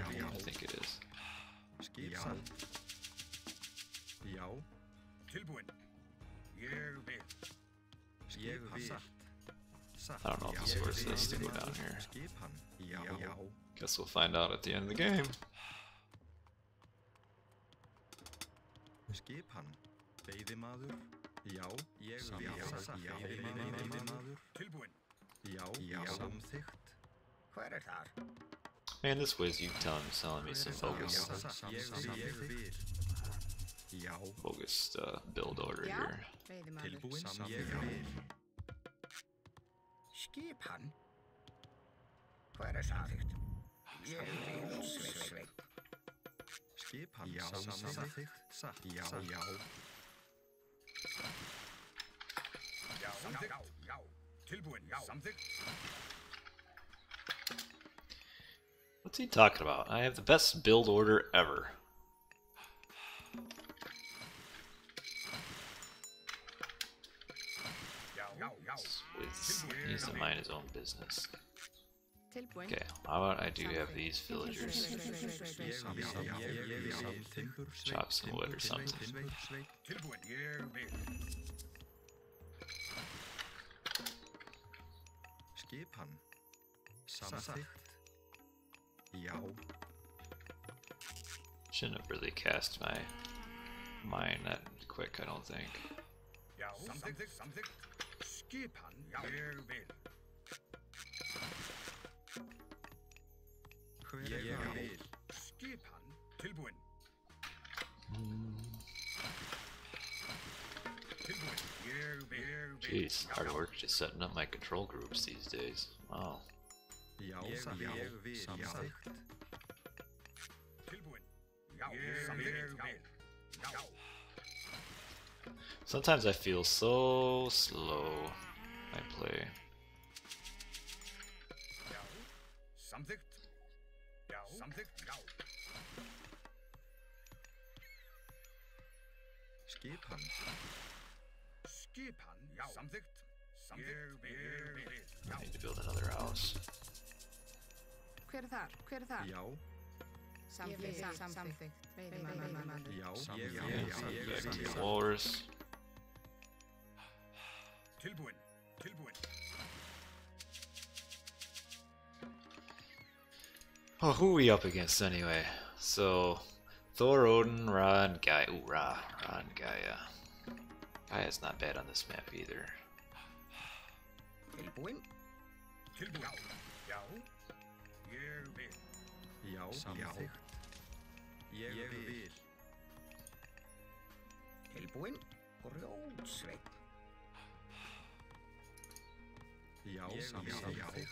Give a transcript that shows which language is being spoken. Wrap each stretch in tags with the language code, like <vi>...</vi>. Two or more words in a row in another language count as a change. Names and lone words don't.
<en>I think it is. I don't know if it's worth this to go down here. Guess we'll find out at the end of the game.</en> <is>Veiðimaður, já, veiðimaður, tilbúin, já, samþykkt. Hver þar?</is> <en>Man, this was you selling me some bogus build order here.</en> <is>Tilbúin, samþykkt. Skipan? Hver samþykkt? Sveit. Skipan, já, samþykkt. Já.</is> <en>What's he talking about? I have the best build order ever. He needs to mind his own business. Okay, how about I do have these villagers chop some wood or something.</en> <is>Skipan, samþykkt. Já.</is> <en>Shouldn't have really cast my mine that quick, I don't think.</en> <is>Samþykkt. Skipan, ég vil. Ég vil. Skipan, tilbúin.</is> <en>Jeez, hard work just setting up my control groups these days. Wow.</en> <is>Já, ég vil. Samþykkt. Tilbúin. Samþykkt. Já.</is> <en>Sometimes I feel so slow. I play.</en> <is>Samþykkt. Já. Skipan. Já. Samþykkt. Ég vil.</is> <en>I need to build another house.</en> <is>Hver er þar? Já. Samþykkt.</is> <en>Back to floors.</en> <is>Tilbúin.</is> <en>Oh, who are we up against anyway? So, Thor, Odin, Ra, and Gaia. Ooh, Ra and Gaia. Gaia's not bad on this map either.</en> <is>Tilbúin. Já. Ég vil. Já, samþykkt. Ég vil. Tilbúin. Grjótsveinn. Já, samþykkt.</is>